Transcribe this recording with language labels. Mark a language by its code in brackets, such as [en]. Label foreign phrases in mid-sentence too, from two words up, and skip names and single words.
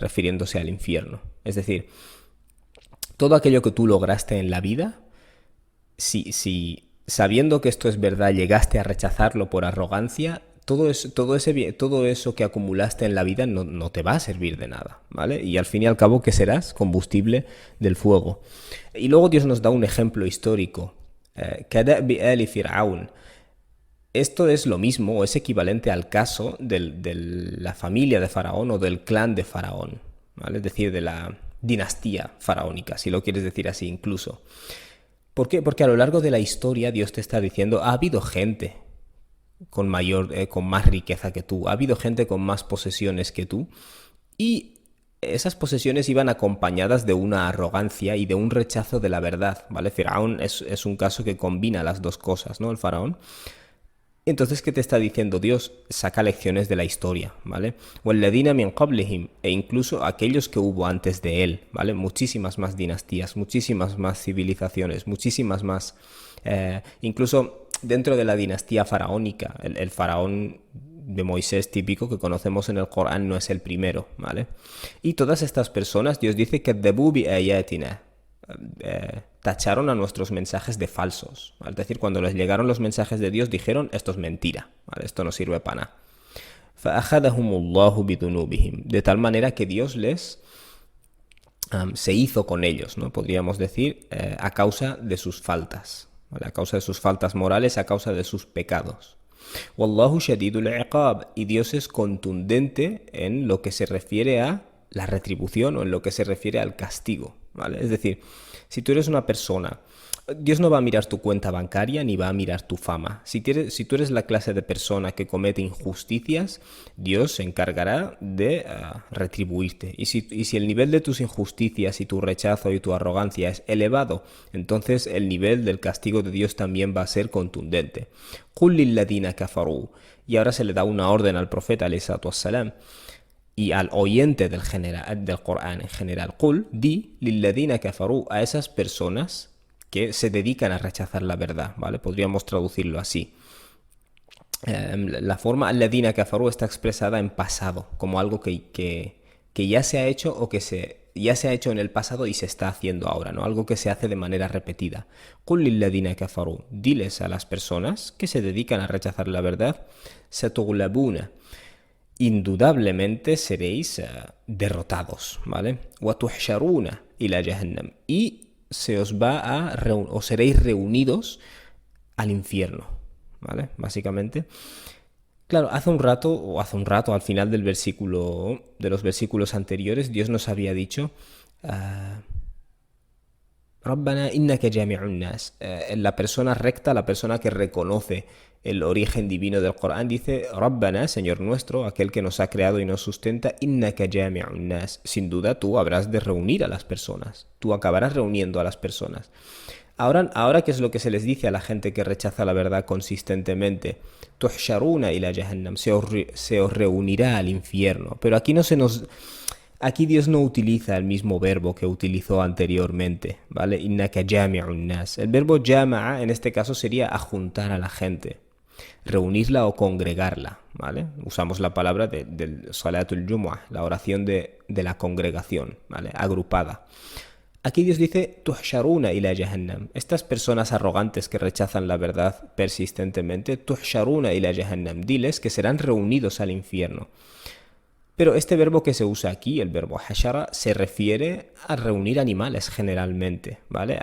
[es] Refiriéndose al infierno. Es decir, todo aquello que tú lograste en la vida, si sabiendo que esto es verdad llegaste a rechazarlo por arrogancia, todo eso que acumulaste en la vida no te va a servir de nada, ¿vale? Y al fin y al cabo, ¿qué serás? Combustible del fuego. Y luego Dios nos da un ejemplo histórico. [ar] كَدَأْبِ آلِ فِرْعَوْنَ. [es] Esto es lo mismo, o es equivalente al caso de la familia de Faraón o del clan de Faraón, ¿vale? Es decir, de la dinastía faraónica, si lo quieres decir así incluso. ¿Por qué? Porque a lo largo de la historia Dios te está diciendo, ha habido gente con más riqueza que tú, ha habido gente con más posesiones que tú, y esas posesiones iban acompañadas de una arrogancia y de un rechazo de la verdad, ¿vale? Faraón es un caso que combina las dos cosas, ¿no? El faraón. Entonces, ¿qué te está diciendo Dios? Saca lecciones de la historia, ¿vale? [ar] وَالَّذِينَ مِنْ قَبْلِهِمْ, [es] e incluso aquellos que hubo antes de él, ¿vale? Muchísimas más dinastías, muchísimas más civilizaciones, muchísimas más... incluso dentro de la dinastía faraónica, el faraón de Moisés típico que conocemos en el Corán no es el primero, ¿vale? Y todas estas personas, Dios dice que tacharon a nuestros mensajes de falsos, ¿vale? Es decir, cuando les llegaron los mensajes de Dios dijeron, esto es mentira, ¿vale? Esto no sirve para nada. [ar] فَأَخَذَهُمُ اللَّهُ بِذُنُوبِهِمْ, [es] de tal manera que Dios se hizo con ellos, ¿no? Podríamos decir, a causa de sus faltas, ¿vale? A causa de sus faltas morales, a causa de sus pecados. [ar] والله شديد العقاب, [es] y Dios es contundente en lo que se refiere a la retribución o en lo que se refiere al castigo, ¿vale? Es decir, si tú eres una persona, Dios no va a mirar tu cuenta bancaria ni va a mirar tu fama. Si tú eres la clase de persona que comete injusticias, Dios se encargará de retribuirte. Y si el nivel de tus injusticias y tu rechazo y tu arrogancia es elevado, entonces el nivel del castigo de Dios también va a ser contundente. [ar] قل للذين كفروا. [es] Y ahora se le da una orden al profeta, [ar] عليه الصلاة والسلام, [es] y al oyente del Corán en general. [ar] Qul, di للذين كفروا, [es] a esas personas que se dedican a rechazar la verdad, ¿vale? Podríamos traducirlo así. La forma [ar] الذين كفروا [es] está expresada en pasado, como algo que ya se ha hecho o ya se ha hecho en el pasado y se está haciendo ahora, ¿no? Algo que se hace de manera repetida. [ar] قل للذين كفروا, [es] diles a las personas que se dedican a rechazar la verdad, satughlabuna, indudablemente seréis derrotados, ¿vale? [ar] وتحشرون إلى جهنم, [es] y se os va o seréis reunidos al infierno, ¿vale? Básicamente. Claro, hace un rato, al final de los versículos anteriores, Dios nos había dicho, [ar] ربنا إنك جامع الناس. [es] La persona recta, la persona que reconoce el origen divino del Corán, dice, Rabbana, Señor nuestro, aquel que nos ha creado y nos sustenta, [ar] إنك جامع الناس. [es] Sin duda tú habrás de reunir a las personas. Tú acabarás reuniendo a las personas. Ahora, ¿qué es lo que se les dice a la gente que rechaza la verdad consistentemente? [ar] تحشرون إلى جهنم, [es] se os reunirá al infierno. Pero aquí Dios no utiliza el mismo verbo que utilizó anteriormente, ¿vale? [ar] إنك جامع الناس. [es] El verbo jama'a en este caso sería ajuntar a la gente, reunirla o congregarla, ¿vale? Usamos la palabra del [ar] صلاة الجمعة, [es] la oración de la congregación, ¿vale? Agrupada. Aquí Dios dice, [ar] تحشرون إلى جهنم. [es] Estas personas arrogantes que rechazan la verdad persistentemente, [ar] تحشرون إلى جهنم. [es] Diles que serán reunidos al infierno. Pero este verbo que se usa aquí, el verbo hashara, se refiere a reunir animales generalmente, ¿vale?